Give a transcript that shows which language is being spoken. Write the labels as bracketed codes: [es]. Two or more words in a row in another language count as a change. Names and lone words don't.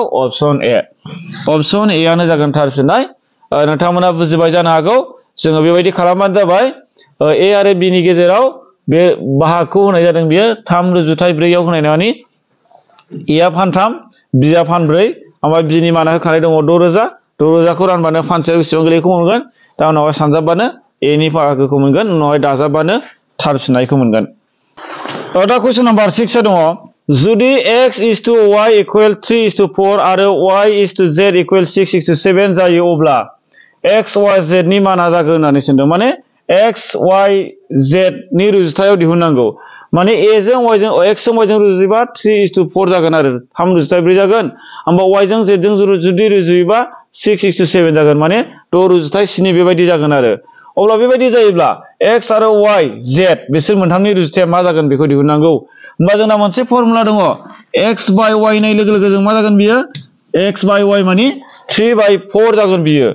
[brx] अपसन ए आनो जागोन थार फिननाय नोंथांमोना बुजिबाय जानो हागौ जोङो बेबायदि खालामबानो जाबाय a आरो b नि गेजेराव बे बाहागोखौ होनाय जादों बियो 3 रुजुथाय 4 आव होनाय नङानि a आ फानथाम b आ फानब्रै ओमफ्राय b नि माना होखानाय दङ 6000 खौ रानबानो फानसेयाव बेसेबां गोलैखौ मोनगोन दा उनावहाय सानजाबबानो a नि बाहागोखौ मोनगोन उनावहाय दाजाबबानो थारफिननायखौ मोनगोन। दा कुइसन नाम्बार 6 दङ जुदि [en] x is to y equal 3 is to 4 [brx] आरो [en] y is to z equal 6 is to 7 [brx] जायो अब्ला x y z नि माना जागोन होननानै सोंदों। माने x y z नि रुजुथायाव दिहुननांगौ। माने a जों y जों x जों y जों रुजुयोबा [en] 3 is to 4 [brx] जागोन आरो 3 रुजुथाय 4 जागोन। ओमफ्राय y जों z जों जुदि रुजुयोबा [en] 6 is to 7 [brx] जागोन। माने 6 रुजुथाय 7 बेबायदि जागोन आरो। अब्ला बेबायदि जायोब्ला x आरो y z बिसोर मोनथामनि रुजुथाया मा जागोन बेखौ दिहुननांगौ। होमबा जोंना मोनसे फर्मुला दङ [en] x by y [brx] नाय लोगो लोगो जों मा जागोन बियो [en] x by y [brx] माने [en] 3 by 4 [brx] जागोन बियो।